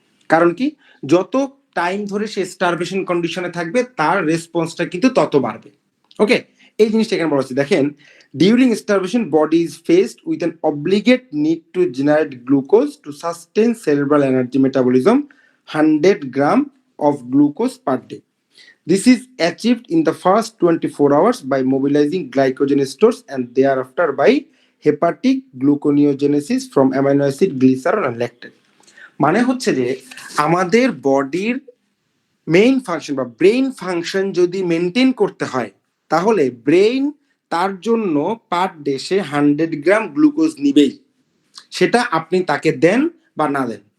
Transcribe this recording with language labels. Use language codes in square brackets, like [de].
[bn] কারণ কি, যত টাইম ধরে সে স্টারভেশন কন্ডিশনে থাকবে তার রেসপন্সটা কিন্তু তত বাড়বে। [en] okay, [bn] এই জিনিসটা এখানে বলা হচ্ছে। দেখেন [en] During starvation body is faced with an obligate need to generate glucose to sustain cerebral energy metabolism 100 gram of glucose per day. This is achieved in the first 24 hours by mobilizing glycogen stores and thereafter by hepatic gluconeogenesis from amino acid, glycerol and lactate. [bn] মানে হচ্ছে যে আমাদের বডির main function বা brain function যদি maintain করতে হয় তাহলে ব্রেইন তার জন্য পার ডে সে 100 গ্রাম গ্লুকোজ নিবেই, সেটা আপনি তাকে দেন বা না দেন।